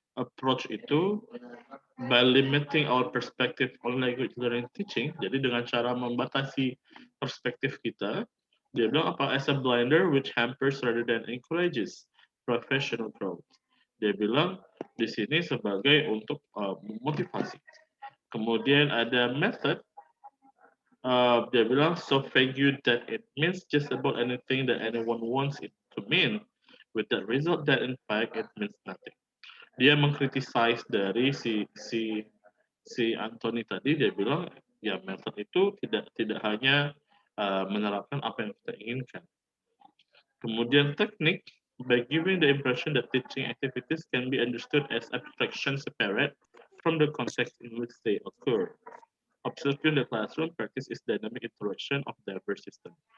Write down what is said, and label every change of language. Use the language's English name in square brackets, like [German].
[English] Approach [Indonesian] itu [English] by limiting our perspective on language learning teaching. [Indonesian] Jadi dengan cara membatasi perspektif kita, dia bilang apa? [English] As a blinder which hampers rather than encourages professional growth. [Indonesian] Dia bilang di sini sebagai untuk motivasi. Kemudian ada method. Dia bilang [English] so vague that it means just about anything that anyone wants it to mean, with the result that in fact it means nothing. [Indonesian] Dia mengkritisize dari si Anthony tadi, dia bilang ya method itu tidak hanya menerapkan apa yang kita inginkan. Kemudian teknik, [English] by giving the impression that teaching activities can be understood as abstraction separate from the context in which they occur. Observing the classroom practice is dynamic interaction of diverse system.